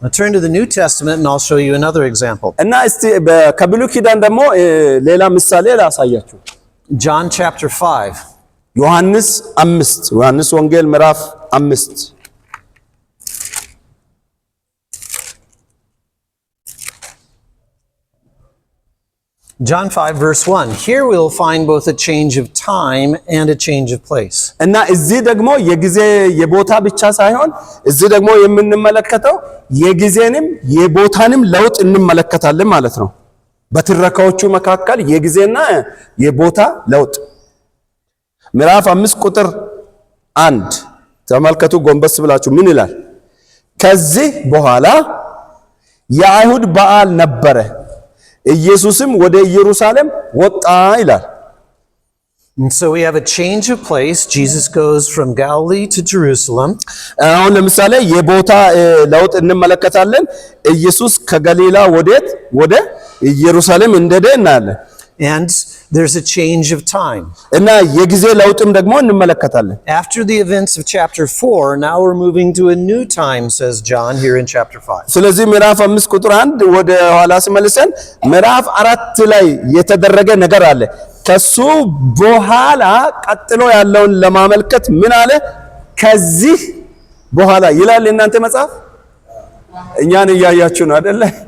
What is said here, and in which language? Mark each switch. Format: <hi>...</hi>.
<en>Turn to the New Testament and I'll show you another example.</en> <am>እና እስቲ ከብሉይ ኪዳን ደግሞ ሌላ ምሳሌ ላሳያችሁ።</am> <en>John chapter 5.</en> <am>ዮሐንስ ወንጌል ምዕራፍ 5</am> <en>John 5 verse 1. Here we'll find both a change of time and a change of place.</en> <am>እና እዚህ ደግሞ የጊዜ የቦታ ብቻ ሳይሆን እዚህ ደግሞ የምንመለከተው የጊዜንም የቦታንም ለውጥ እንመለከታለን ማለት ነው። በትረካዎቹ መካከል የጊዜና የቦታ ለውጥ ምዕራፍ 5 ቁጥር 1 ተመልከቱ። ጎንበስ ብላችሁ ምን ይላል? ከዚህ በኋላ የአይሁድ በዓል ነበረ፣ ኢየሱስም ወደ ኢየሩሳሌም ወጣ ይላል።</am> <en>And so we have a change of place. Jesus goes from Galilee to Jerusalem.</en> <am>አሁን ለምሳሌ የቦታ ለውጥ እንመለከታለን። ኢየሱስ ከገሊላ ወደ ኢየሩሳሌም እንደሄደ እናያለን።</am> <en>And there's a change of time.</en> <am>እና የጊዜ ለውጥም ደግሞ እንመለከታለን።</am> <en>After the events of chapter 4, now we're moving to a new time, says John here in chapter 5.</en> <am>ስለዚህ ምዕራፍ 5 ቁጥር 1 ወደ ኋላ ሲመልሰን ምዕራፍ 4 ላይ የተደረገ ነገር አለ። ከሱ በኋላ ቀጥሎ ያለውን ለማመልከት ምን አለ? ከዚህ በኋላ ይላል። እናንተ መጽሐፍ እኛን እያያችሁ ነው አይደለ?</am>